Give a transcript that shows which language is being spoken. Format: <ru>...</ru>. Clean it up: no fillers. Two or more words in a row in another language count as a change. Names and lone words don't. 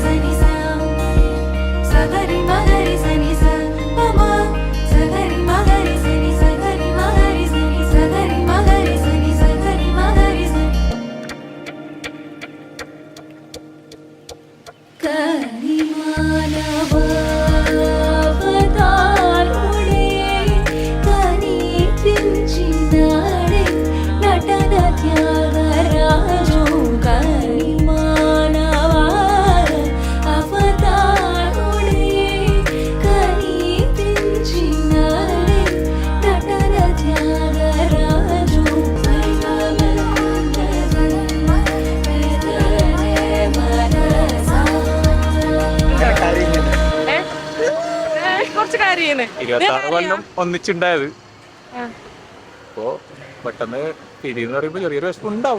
<te>నిస సగరి మగరిస నిస పమ సగరి మగరిస నిస గరి మగరిస నిస గరి మగరిస నిస గరి మగరిస కరిమానవతారుడే కనిపించినాడే నటన త్యాగరాజు. కరిమానవతారుడే కనిపించినాడే నటన త్యాగరాజు.</te> <ml>കുറച്ച് കാര്യം 26 കൊല്ലം ഒന്നിച്ചുണ്ടായത്. അപ്പോ പെട്ടെന്ന് പിരിന്ന് പറയുമ്പോ ചെറിയൊരു വിഷമം ഉണ്ടാവും.</ml>